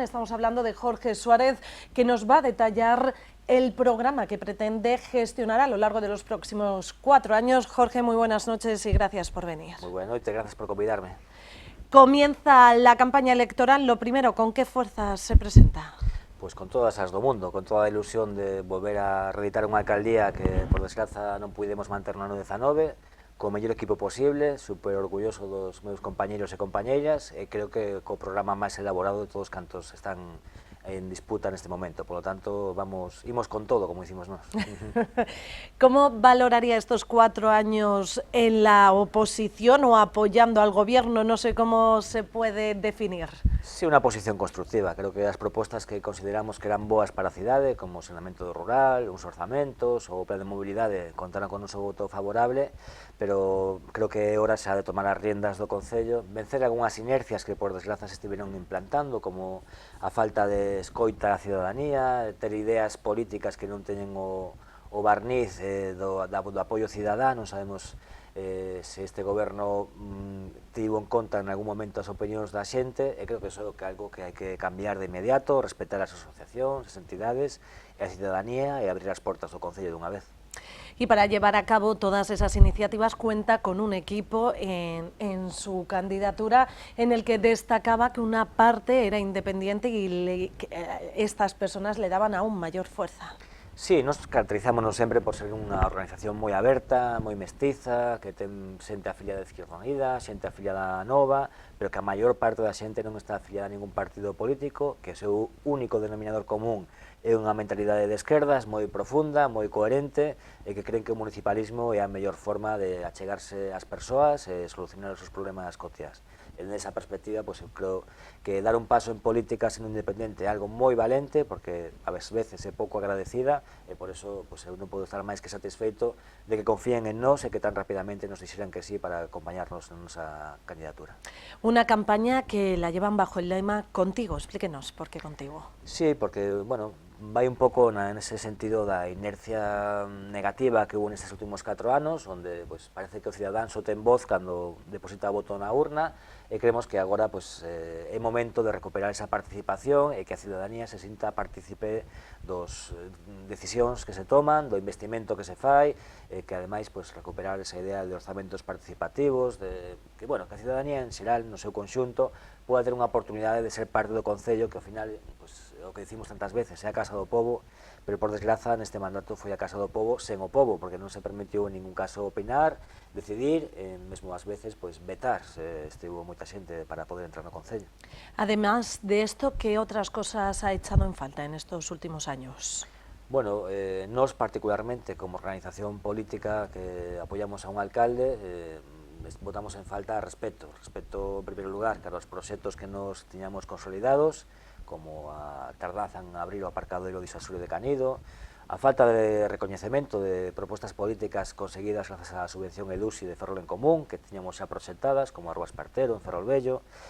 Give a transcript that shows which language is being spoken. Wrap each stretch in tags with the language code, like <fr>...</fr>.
<es>Estamos hablando de Jorge Suárez, que nos va a detallar el programa que pretende gestionar a lo largo de los próximos 4 años. Jorge, muy buenas noches y gracias por venir. Muy buenas noches, gracias por convidarme. Comienza la campaña electoral. Lo primero, ¿con qué fuerzas se presenta?</es> <gl>Pues con todas as do mundo, con toda a ilusión de volver a reeditar unha alcaldía que, por desgraza, non pudemos manter no ano 19, co mellor equipo posible, super orgulloso dos meus compañeiros e compañeiras, e creo que co programa máis elaborado de todos cantos están en disputa neste momento, polo tanto, imos con todo, como dicimos nós.</gl> <es>¿Cómo valoraría estos 4 años en la oposición o apoyando al gobierno? No sé cómo se puede definir.</es> <gl>Sí, unha posición constructiva. Creo que as propostas que consideramos que eran boas para a cidade, como o saneamento rural, uns orzamentos ou o plan de mobilidade, contaron con o noso voto favorable, pero creo que é hora xa de tomar as riendas do Concello, vencer algunhas inercias que por desgraza se estiveron implantando, como a falta de escoita á cidadanía, ter ideas políticas que non teñen o barniz do apoio cidadá. Non sabemos se este goberno tivo en conta en algún momento as opinións da xente, e creo que iso é algo que hai que cambiar de inmediato, respetar as asociacións, as entidades e a cidadanía, e abrir as portas do Concello dunha vez.</gl> <es>Y para llevar a cabo todas esas iniciativas cuenta con un equipo en su candidatura en el que destacaba que una parte era independiente y estas personas le daban aún mayor fuerza.</es> <gl>Sí, nos caracterizámonos sempre por ser unha organización moi aberta, moi mestiza, que ten xente afiliada de Izquierda Unida, xente afiliada nova, pero que a maior parte da xente non está afiliada a ningún partido político, que o seu único denominador común é unha mentalidade de esquerdas moi profunda, moi coherente, e que creen que o municipalismo é a mellor forma de achegarse ás persoas e solucionar os seus problemas cotiás.</gl> <es>En esa perspectiva,</es> <gl>pues, eu creo que dar un paso en política sendo independente é algo moi valente, porque a veces é pouco agradecida, e por eso pues, eu non podo estar máis que satisfeito de que confíen en nós e que tan rapidamente nos dixeran que sí para acompañarnos na nosa candidatura.</gl> <es>Una campaña que la llevan bajo el lema Contigo. Explíquenos por qué Contigo.</es> <gl>Sí, porque, bueno, vai un pouco nese sentido da inercia negativa que hubo nestes últimos 4 anos, onde pues, parece que o cidadán só ten voz cando deposita o voto na urna, e creemos que agora pues, é momento de recuperar esa participación e que a cidadanía se sinta partícipe dos decisións que se toman, do investimento que se fai, e que ademais pues, recuperar esa idea de orzamentos participativos, de que, bueno, que a cidadanía en xeral, no seu conxunto, poda ter unha oportunidade de ser parte do Concello, que ao final, pues, o que dicimos tantas veces, é a Casa do Pobo, pero por desgraza neste mandato foi a Casa do Pobo sen o pobo, porque non se permitiu en ningún caso opinar, decidir, mesmo ás veces pues, vetar, estivo moita xente para poder entrar no Concello.</gl> <es>Además de esto, ¿qué otras cosas ha echado en falta en estos últimos años?</es> <gl>Bueno, nós particularmente como organización política que apoyamos a un alcalde, botamos en falta respeto en primeiro lugar, que os proxectos que nos tiñamos consolidados, como a tardanza en abrir o aparcadoiro disuasorio de Canido, a falta de recoñecemento de propostas políticas conseguidas grazas á subvención EDUSI de Ferrol en Común, que tiñamos xa proxectadas, como a Rúa Espartero, en Ferrol Vello,</gl>